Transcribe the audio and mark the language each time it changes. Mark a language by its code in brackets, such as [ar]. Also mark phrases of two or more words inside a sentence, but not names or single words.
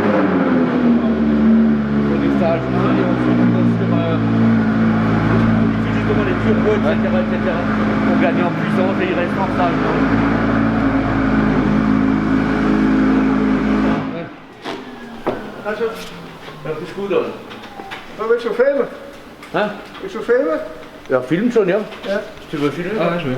[fr] Ils font du stage 1 et ensuite ils vont sur justement les turbos, etc. Pour gagner en puissance et ils restent en stage 1. [de] Also, Das ist gut, oder? willst du filmen? [fr] Hein? [de] Willst du filmen? Ja, film schon, ja. Ja. [fr] Tu veux filmer? Ah ouais, je veux.